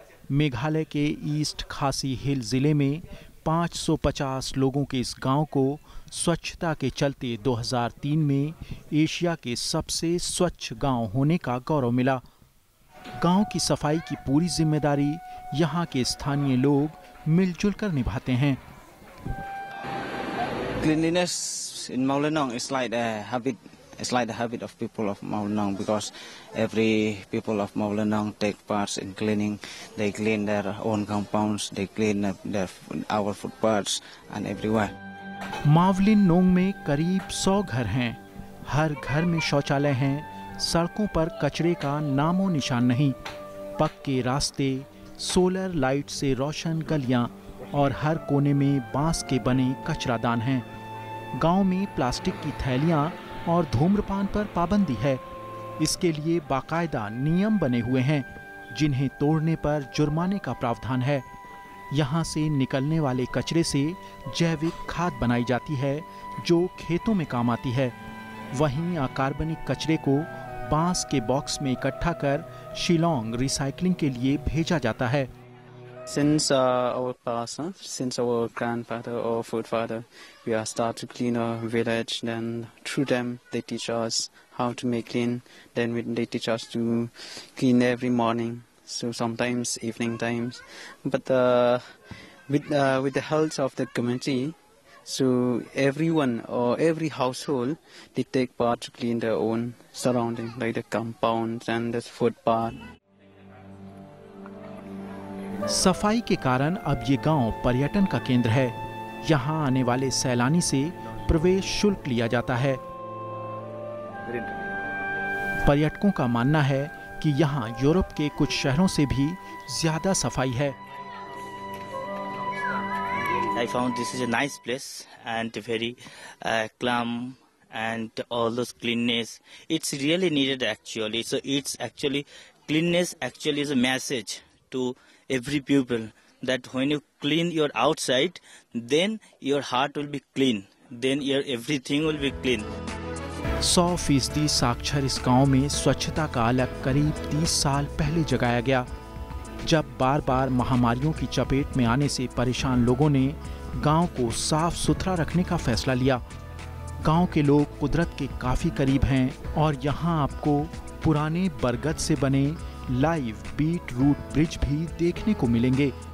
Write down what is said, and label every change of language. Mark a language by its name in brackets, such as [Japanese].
[Hindi] मेघालय के ईस्ट खासी हिल जिले में 550 लोगों के इस गांव को स्वच्छता के चलते 2003 में एशिया के सबसे स्वच्छ गांव होने का गौरव मिला। गांव की सफाई की पूरी जिम्मेदारी यहां के स्थानीय लोग मिलजुल कर निभाते हैं। [English] Cleanliness in Mawlinong is like a habit. It's like the habit of people of Mawlinong, because every people of Mawlinong take part in cleaning. They clean their own compounds, they clean our footpaths and everywhere. [Hindi] मावलिन नोंग में करीब 100 घर हैं। हर घर में शौचालय हैं। सड़कों पर कचरे का नामो निशान नहीं। पक्के रास्ते, सोलर लाइट से रोशन गलियां और हर कोने में बांस के बने कचरादान हैं। गांव में प्लास्टिक की थैलियां और धूम्रपान पर पाबंदी है। इसके लिए बाकायदा नियम बने हुए हैं, जिन्हें तोड़ने पर जुर्माने का प्रावधान है। यहां से निकलने वाले कचरे से जैविक खाद बनाई जाती है, जो खेतों में काम आती है। वहीं अकार्बनिक कचरे को बांस के बॉक्स में इकट्ठा कर शिलोंग रिसाइकलिंग के लिए भेजा जाता है। [English] Since our past, since our grandfather or forefather, we are start to clean our village. Then through them, they teach us how to make clean. Then they teach us to clean every morning. So sometimes evening times. But with the help of the community, so everyone or every household, they take part to clean their own surrounding, like the compounds and the footpath. [Hindi] सफाई के कारण अब ये गांव पर्यटन का केंद्र है। यहाँ आने वाले सैलानी से प्रवेश शुल्क लिया जाता है। पर्यटकों का मानना है कि यहाँ यूरोप के कुछ शहरों से भी ज्यादा सफाई है। [English] I found this is a nice place and very calm and all those cleanness. It's really needed actually. So it's actually cleanness actually is a message to every people that when you clean your outside, then your heart will be clean. Then your everything will be clean. [Hindi] 100% साक्षर इस गांव में स्वच्छता का अलग करीब 30 साल पहले जगाया गया, जब बार बार महामारियों की चपेट में आने से परेशान लोगों ने गांव को साफ सुथरा रखने का फैसला लिया। गांव के लोग कुदरत के काफी करीब हैं और यहां आपको पुराने बरगद से बने लाइव बीट रूट ब्रिज भी देखने को मिलेंगे।